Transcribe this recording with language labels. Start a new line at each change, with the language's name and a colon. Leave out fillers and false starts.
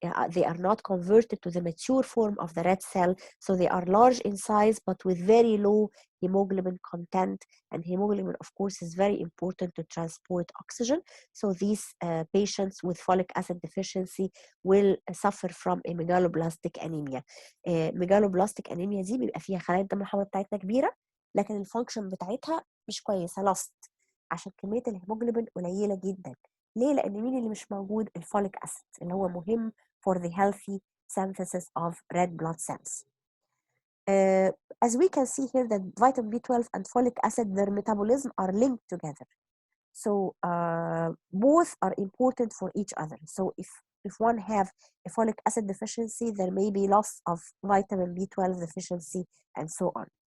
English: They are not converted to the mature form of the red cell. So they are large in size but with very low hemoglobin content. And hemoglobin, of course, is very important to transport oxygen. So these patients with folic acid deficiency will suffer from a megaloblastic anemia.
Arabic: megaloblastic anemia دي بيبقى فيها خلايا الدم الحمراء بتاعتنا كبيرة، لكن الفانكشن بتاعتها مش كويسة، لاست، عشان كمية الهيموجلوبين قليلة جدا. ليه؟ لأن مين اللي مش موجود؟ الفوليك أسيد اللي هو مهم
English: for the healthy synthesis of red blood cells. As we can see here that vitamin B12 and folic acid, their metabolism are linked together. So both are important for each other. So if one have a folic acid deficiency, there may be loss of vitamin B12 deficiency and so on.